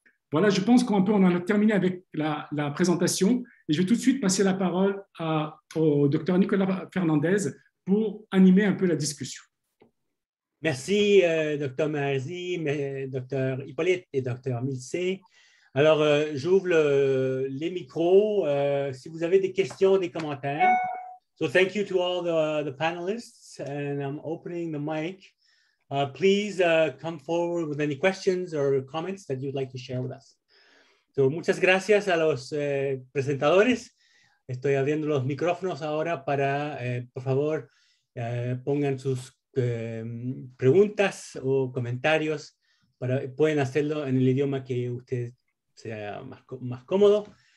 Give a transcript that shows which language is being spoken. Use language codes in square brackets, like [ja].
[fr] Voilà, je pense qu'on en a terminé avec la présentation et je vais tout de suite passer la parole au Dr Nicolas Fernandez pour animer un peu la discussion. Merci, Dr Maherzi, Dr Hippolyte et Dr Missé. Alors, j'ouvre les micros. Si vous avez des questions, des commentaires. [en] So, thank you to all the panelists, and I'm opening the mic. Please come forward with any questions or comments that you'd like to share with us. [es] So, muchas gracias a los presentadores. Estoy abriendo los micrófonos ahora para, por favor, pongan sus preguntas o comentarios. Pueden hacerlo en el idioma que usted sea más cómodo.